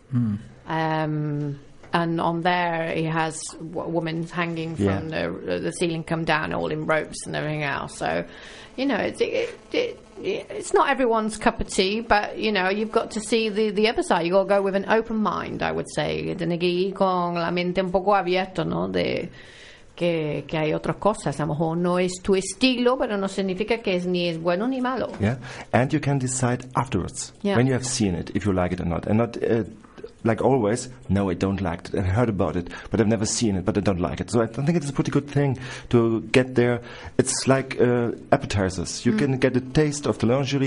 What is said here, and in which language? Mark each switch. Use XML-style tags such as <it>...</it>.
<en>Hmm. And on there, he has a woman hanging from the ceiling, come down all in ropes and everything else. So, you know, it's not everyone's cup of tea, but, you know, you've got to see the other side. You've got to go with an open mind, I would say.</en> <es>Tiene que ir con la mente un poco abierta, ¿no? De que hay otras cosas. A lo mejor no es tu estilo, pero no significa que es ni es bueno ni malo.</es> <en>Yeah, and you can decide afterwards, when you have seen it, if you like it or not. And not like always, no, I don't like it. I heard about it, but I've never seen it, but I don't like it. So I think it's a pretty good thing to get there. It's like appetizers. You can get a taste of the lingerie.</en>